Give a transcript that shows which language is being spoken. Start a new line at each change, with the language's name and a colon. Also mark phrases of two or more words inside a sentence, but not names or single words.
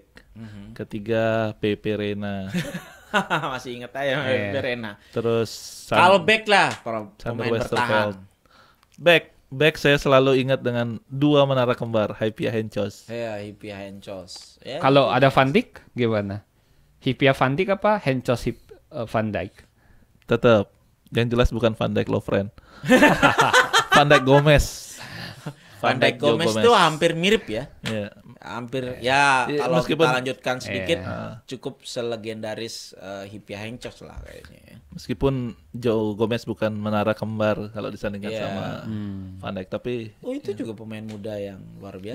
Indonesian: Ketiga Pepe Reina. Masih inget aja Pepe Reina. Terus kalau back lah, kalau pemain bertahan. Back saya selalu ingat dengan dua menara kembar, Hyypiä Henchos. Ya, Hyypiä Henchos. Ya, kalau ada Van Dijk gimana? Hyypiä Van Dijk apa Henchos Van Dijk? Tetap. Yang jelas bukan Van Dijk Lovren. Van Dijk Gomez. Van Dijk Gomez itu hampir mirip ya. Yeah. Hampir ya kalau kita lanjutkan sedikit cukup selegendaris Hipia Henchos lah kayaknya. Meskipun Joe Gomez bukan menara kembar kalau disandingkan sama Van Dijk, tapi itu juga pemain muda yang luar biasa.